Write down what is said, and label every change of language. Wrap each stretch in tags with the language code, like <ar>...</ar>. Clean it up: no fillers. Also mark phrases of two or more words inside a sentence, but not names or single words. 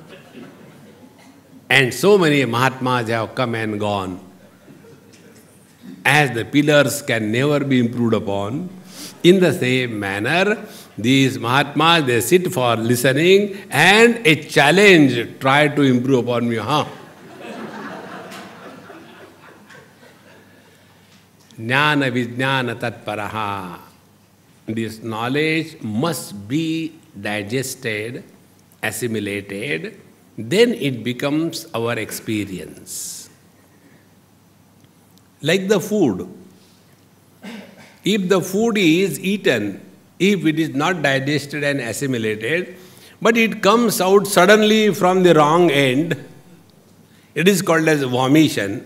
<en>And so many Mahatmas have come and gone. As the pillars can never be improved upon, in the same manner, these Mahatmas, they sit for listening, and a challenge, try to improve upon me,</en> <sa>Jnana vijnana tatparaha.</sa> <en>This knowledge must be digested, assimilated, then it becomes our experience. Like the food. If the food is eaten, if it is not digested and assimilated, but it comes out suddenly from the wrong end, it is called as vomition.</en>